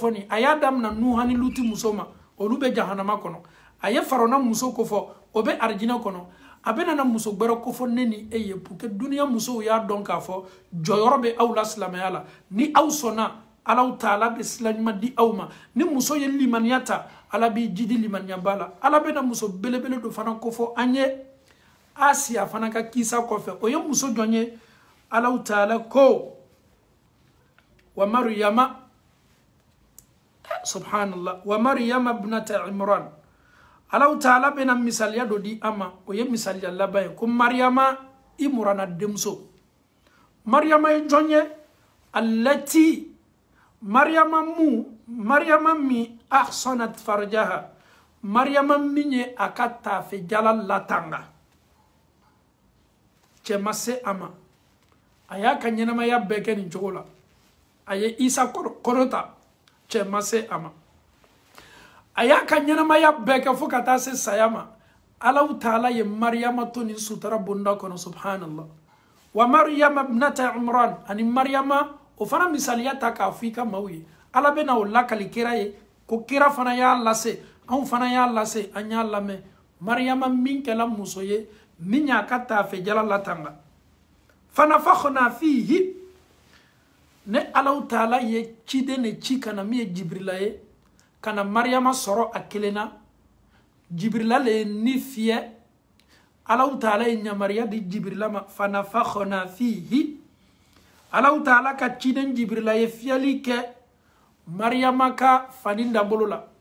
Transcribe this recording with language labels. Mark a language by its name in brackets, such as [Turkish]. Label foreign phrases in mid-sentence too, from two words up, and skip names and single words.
[Bambara] fɔ nin a y'a damina nuha ni luti muso ma olu bɛ jahanama kɔnɔ a ye farawuna muso ko fɔ o bɛ arijinɛ kɔnɔ a bɛna na muso wɛrɛ ko fɔ ne ni e ye [French] pour que [Bambara] duniya musow y'a dɔn k'a fɔ jɔyɔrɔ bɛ aw la silamɛya la ni aw sɔnna ala ta'ala bɛ sila ɲuman di aw ma ni muso ye limaniya ta ala b'i jidi limaniya ba la ala bɛna muso belebele dɔ fana ko fɔ an ye Asiya fana ka kisa kɔfɛ o ye muso jɔn ye ala ta'ala ko [Arabic] ومريم سبحان الله ومريم ابنت عمران [Bambara] ala ta'ala bɛna misaliya dɔ di an ma o ye misaliya laban ye ko Maryama Imrana denmuso Maryama ye jɔn ye allati Maryama mi [Arabic] أحصنت فرجها [Bambara] Maryama min ye a ka tafe jala latanga cɛ ma se a ma a y'a ka ɲɛnamaya bɛɛ kɛ nin cogo la a ye Isa kɔrɔta cɛ ma se a ma a y'a ka ɲɛnamaya bɛɛ kɛ fo ka taa se saya ma ala ta'ala ye Maryama to nin sutura bonda kɔnɔ [Arabic] سبحان الله ومريم ابنت عمران [Bambara] ani Maryama o fana misaliya ta k'a fɔ i ka maaw ye ala bɛna o lakali kira ye ko kira fana y'a lase anw fana y'a lase an y'a lamɛn Maryama min kɛla muso ye min y'a ka tafe jala latanga [Arabic] فنفخنا فيه [Bambara] ne ala ta'ala ye ciden ne ci kana min ye Jibrila ye kana Maryama sɔrɔ a kelen na Jibrila le ni fiyɛ ala ta'ala ye yamariya di Jibrila ma [Arabic] فنفخنا فيه [Bambara] ala ta'ala ka ciden Jibrila ye fiyɛli kɛ Maryama ka fani dambolo la